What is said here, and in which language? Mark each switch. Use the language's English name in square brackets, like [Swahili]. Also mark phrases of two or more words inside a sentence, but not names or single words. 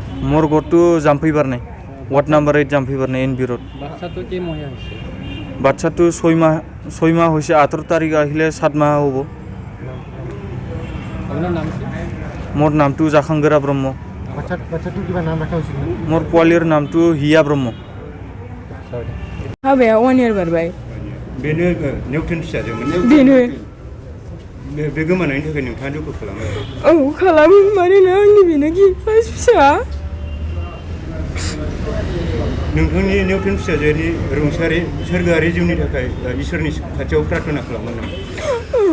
[Assamese] মোৰ ঘৰটো জাম্ফি বাৰনৈ, ৱাৰ্ড নম্বৰ 8 জাম্ফি বাৰনৈ NB ৰোড। বাচ্চাটো কি মহীয়া হৈছে? বাচ্চাটো 6 মাহ হৈছে, 18 তাৰিখ আহিলে 7 মাহ হ'ব। আপোনাৰ নাম কি? মোৰ নামটো জাখাংগৰা ব্ৰহ্ম। বাচ্চাটো কিবা নাম ৰাখা হৈছিল? মোৰ পোৱালীৰ নামটো হিয়া ব্ৰহ্ম। [Bodo] हाबाया 1 year बारबाय। बेनो नेवथोन फिसाजोमोन। बेनो बे गोमानायनि थाखाय नोंथाङा दुखु खालामो? औ खालामो, मानोना आंनि बेनो गिफास फिसा। नोंथांनि नेवथोन फिसाजोनि रुंसारि सोरगोआरि जिउनि थाखाय इसोरनि खाथियाव प्रार्थना खालामो नामा?